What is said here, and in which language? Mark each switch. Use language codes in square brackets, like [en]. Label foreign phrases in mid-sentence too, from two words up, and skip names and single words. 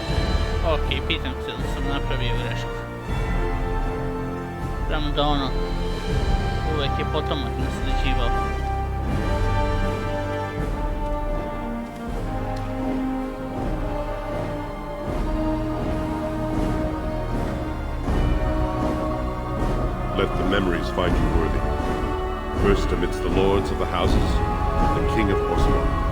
[hr] Okej, pitam se da sam napravio grešku. Prema da ono, Uvijek je potomak nasljeđivao. [en] Let the memories find you worthy. First amidst the lords of the houses, the king of Orzammar.